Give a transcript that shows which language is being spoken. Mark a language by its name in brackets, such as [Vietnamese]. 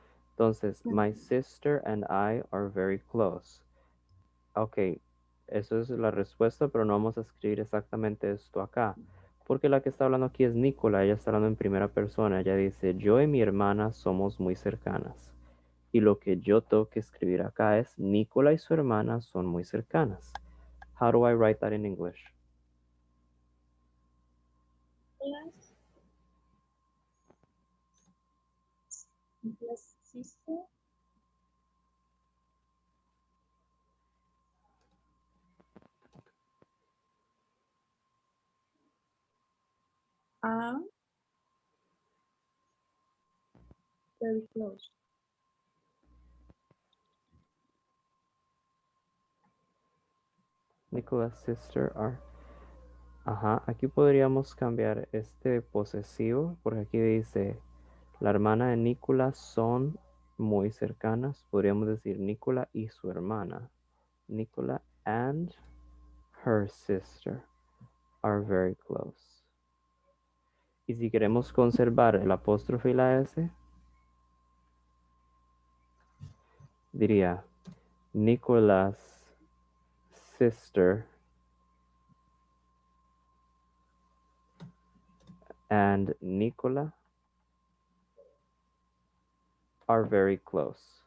[Spanish] Entonces, [English] my sister and I are very close. [Spanish] Ok, eso es la respuesta, pero no vamos a escribir exactamente esto acá. Porque la que está hablando aquí es Nicola, ella está hablando en primera persona. Ella dice, yo y mi hermana somos muy cercanas. Y lo que yo tengo que escribir acá es Nicola y su hermana son muy cercanas. [English] How do I write that in English? Nicholas' sister are very close. Nicola's sister are. [Spanish] Ajá, aquí podríamos cambiar este posesivo, porque aquí dice, la hermana de Nicola son muy cercanas. Podríamos decir Nicola y su hermana. [English] Nicola and her sister are very close. [Spanish] Y si queremos conservar el apóstrofe y la S, diría [English] Nicola's sister and Nicola are very close.